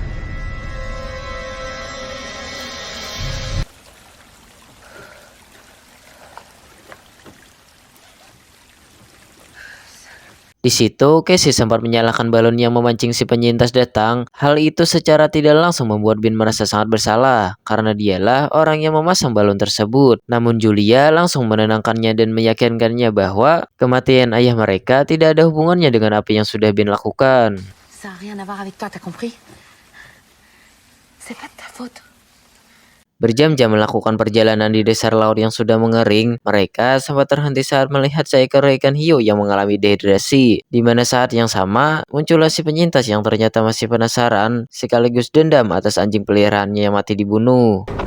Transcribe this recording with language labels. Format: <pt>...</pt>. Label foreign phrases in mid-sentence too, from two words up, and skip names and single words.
<id>Di situ, Casey sempat menyalakan balon yang memancing si penyintas datang. Hal itu secara tidak langsung membuat Ben merasa sangat bersalah, karena dialah orang yang memasang balon tersebut. Namun Julia langsung menenangkannya dan meyakinkannya bahwa kematian ayah mereka tidak ada hubungannya dengan apa yang sudah Ben lakukan.</id> <fr>Ça n'a rien à voir avec toi, t'as compris? C'est pas de ta faute.</fr> <id>Berjam-jam melakukan perjalanan di dasar laut yang sudah mengering, mereka sempat terhenti saat melihat seekor ikan hiu yang mengalami dehidrasi. Di mana saat yang sama, muncullah si penyintas yang ternyata masih penasaran, sekaligus dendam atas anjing peliharaannya yang mati dibunuh.</id>